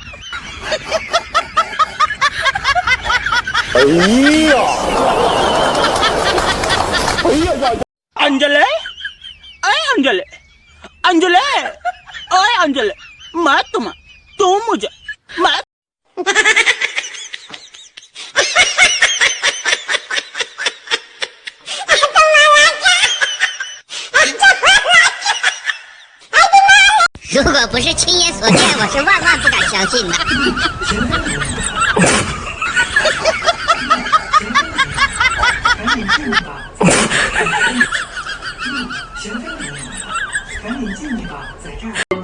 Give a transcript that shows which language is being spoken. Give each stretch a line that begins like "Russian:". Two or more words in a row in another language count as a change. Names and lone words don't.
Hindi: अंजले अरे अंजले अंजले ओए अंजले मैं तुम्हें तुम मुझे मैं
Chinese: 如果不是亲眼所见，我是万万不敢相信的。赶紧进去吧，在这儿。